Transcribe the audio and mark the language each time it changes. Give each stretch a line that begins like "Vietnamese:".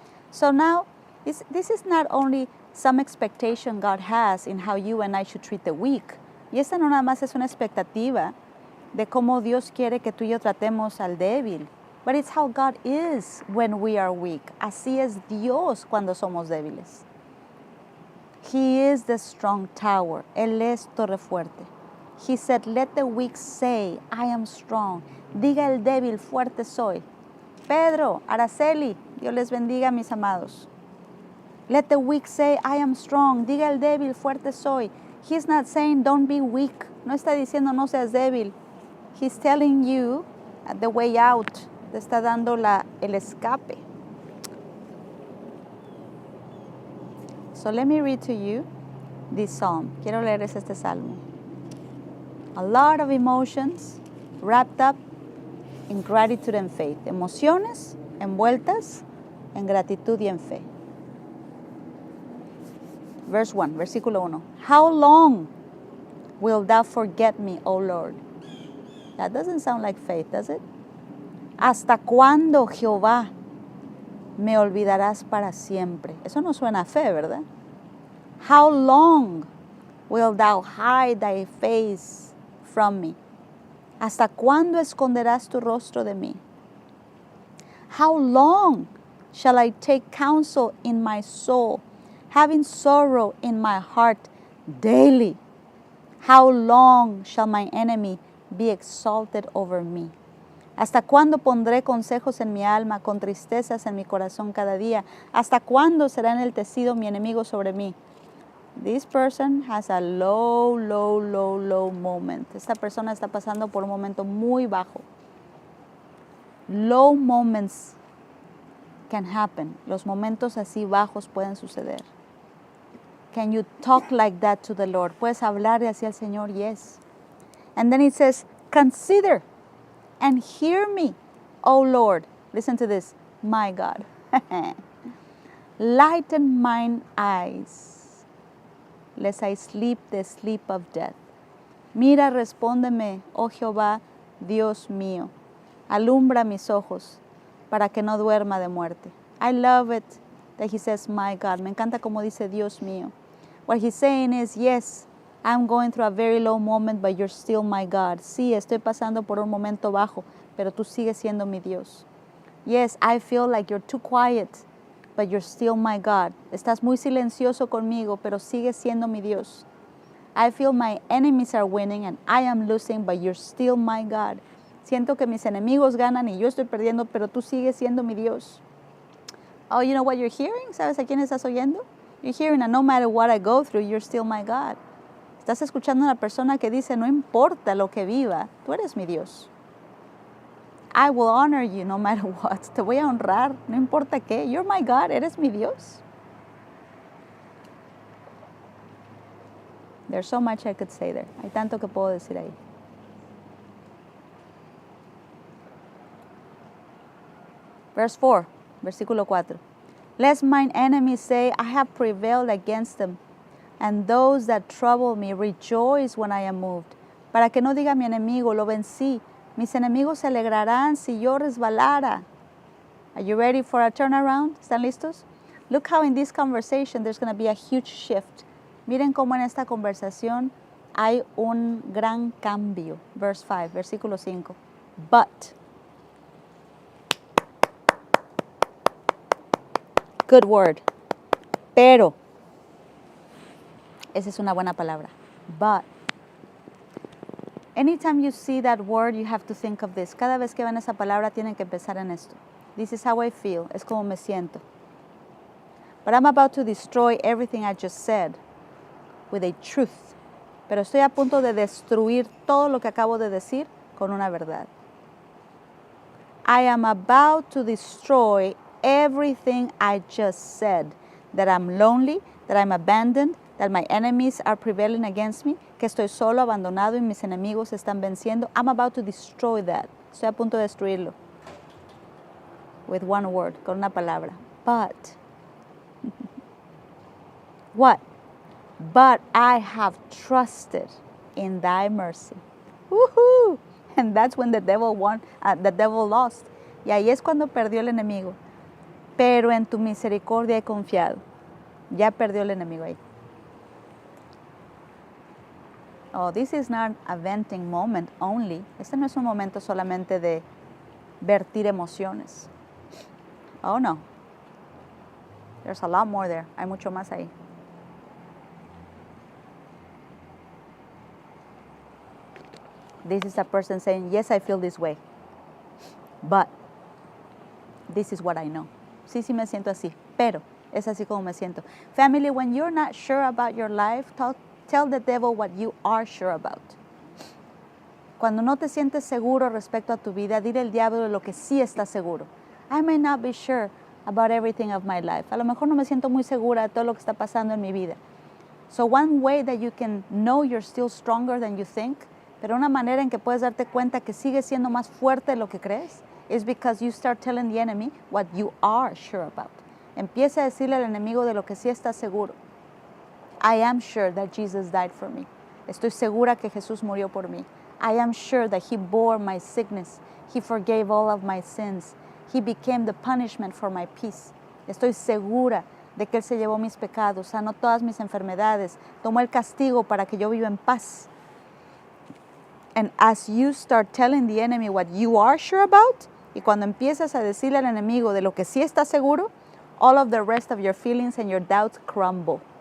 English: So now, this is not only some expectation God has in how you and I should treat the weak.
Spanish: Y esta no nada más es una expectativa de cómo Dios quiere que tú y yo tratemos al débil.
English: But it's how God is when we are weak.
Spanish: Así es Dios cuando somos débiles.
English: He is the strong tower.
Spanish: Él es torre fuerte.
English: He said, let the weak say, I am strong.
Spanish: Diga el débil, fuerte soy. Pedro, Araceli, Dios les bendiga, mis amados.
English: Let the weak say, I am strong.
Spanish: Diga el débil, fuerte soy.
English: He's not saying, don't be weak.
Spanish: No está diciendo, no seas débil.
English: He's telling you the way out.
Spanish: Te está dando el escape.
English: So let me read to you this psalm.
Spanish: Quiero leerles este salmo.
English: A lot of emotions wrapped up in gratitude and faith.
Spanish: Emociones envueltas en gratitud y en fe.
English: Verse 1,
Spanish: versículo 1.
English: How long will thou forget me, O Lord? That doesn't sound like faith, does it?
Spanish: ¿Hasta cuándo, Jehová, me olvidarás para siempre? Eso no suena a fe, ¿verdad?
English: How long will thou hide thy face from me?
Spanish: ¿Hasta cuándo esconderás tu rostro de mí?
English: How long shall I take counsel in my soul, having sorrow in my heart daily? How long shall my enemy be exalted over me?
Spanish: ¿Hasta cuándo pondré consejos en mi alma, con tristezas en mi corazón cada día? ¿Hasta cuándo será enaltecido mi enemigo sobre mí?
English: This person has a low moment.
Spanish: Esta persona está pasando por un momento muy bajo.
English: Low moments can happen.
Spanish: Los momentos así bajos pueden suceder.
English: Can you talk like that to the Lord?
Spanish: ¿Puedes hablarle así al Señor?
English: Yes. And then it says, consider and hear me, O Lord. Listen to this, my God. Lighten mine eyes, lest I sleep the sleep of death.
Spanish: Mira, respóndeme, oh Jehová, Dios mío. Alumbra mis ojos para que no duerma de muerte.
English: I love it that he says, my God.
Spanish: Me encanta como dice Dios mío.
English: What he's saying is, yes, I'm going through a very low moment, but you're still my God.
Spanish: Sí, estoy pasando por un momento bajo, pero tú sigues siendo mi Dios.
English: Yes, I feel like you're too quiet, but you're still my God.
Spanish: Estás muy silencioso conmigo, pero sigues siendo mi Dios.
English: I feel my enemies are winning and I am losing, but you're still my God.
Spanish: Siento que mis enemigos ganan y yo estoy perdiendo, pero tú sigues siendo mi Dios.
English: Oh, you know what you're hearing?
Spanish: ¿Sabes a quién estás oyendo?
English: You're hearing that no matter what I go through, you're still my God.
Spanish: Estás escuchando a una persona que dice, no importa lo que viva, tú eres mi Dios.
English: I will honor you no matter what.
Spanish: Te voy a honrar, no importa qué.
English: You're my God,
Spanish: eres mi Dios.
English: There's so much I could say there.
Spanish: Hay tanto que puedo decir ahí.
English: Verse 4,
Spanish: versículo 4.
English: Lest mine enemies say, I have prevailed against them, and those that trouble me rejoice when I am moved.
Spanish: Para que no diga mi enemigo, lo vencí. Mis enemigos se alegrarán si yo resbalara.
English: Are you ready for a turnaround?
Spanish: ¿Están listos?
English: Look how in this conversation there's going to be a huge shift.
Spanish: Miren cómo en esta conversación hay un gran cambio.
English: Verse 5,
Spanish: versículo 5.
English: But. Good word. Pero.
Spanish: Esa es una buena palabra.
English: But. Anytime you see that word, you have to think of this.
Spanish: Cada vez que ven esa palabra, tienen que pensar en esto.
English: This is how I feel.
Spanish: Es como me siento.
English: But I'm about to destroy everything I just said with a truth.
Spanish: Pero estoy a punto de destruir todo lo que acabo de decir con una verdad.
English: I am about to destroy everything I just said. That I'm lonely, that I'm abandoned, that my enemies are prevailing against me,
Spanish: que estoy solo, abandonado y mis enemigos están venciendo.
English: I'm about to destroy that.
Spanish: Estoy a punto de destruirlo.
English: With one word,
Spanish: con una palabra.
English: But. What? But I have trusted in thy mercy. Woohoo! And that's when the devil lost.
Spanish: Y ahí es cuando perdió el enemigo. Pero en tu misericordia he confiado. Ya perdió el enemigo ahí.
English: Oh, this is not a venting moment only.
Spanish: Este no es un momento solamente de vertir emociones. Oh, no.
English: There's a lot more there.
Spanish: Hay mucho más ahí.
English: This is a person saying, yes, I feel this way. But this is what I know.
Spanish: Sí, sí me siento así. Pero es así como me siento.
English: Family, when you're not sure about your life, tell the devil what you are sure about.
Spanish: Cuando no te sientes seguro respecto a tu vida, dile al diablo de lo que sí estás seguro.
English: I may not be sure about everything of my life.
Spanish: A lo mejor no me siento muy segura de todo lo que está pasando en mi vida.
English: So one way that you can know you're still stronger than you think,
Spanish: pero una manera en que puedes darte cuenta que sigues siendo más fuerte de lo que crees,
English: is because you start telling the enemy what you are sure about.
Spanish: Empieza a decirle al enemigo de lo que sí estás seguro.
English: I am sure that Jesus died for me.
Spanish: Estoy segura que Jesús murió por mí.
English: I am sure that He bore my sickness. He forgave all of my sins. He became the punishment for my peace.
Spanish: Estoy segura de que Él se llevó mis pecados, sanó todas mis enfermedades, tomó el castigo para que yo viva en paz.
English: And as you start telling the enemy what you are sure about,
Spanish: y cuando empiezas a decirle al enemigo de lo que sí estás seguro,
English: all of the rest of your feelings and your doubts crumble.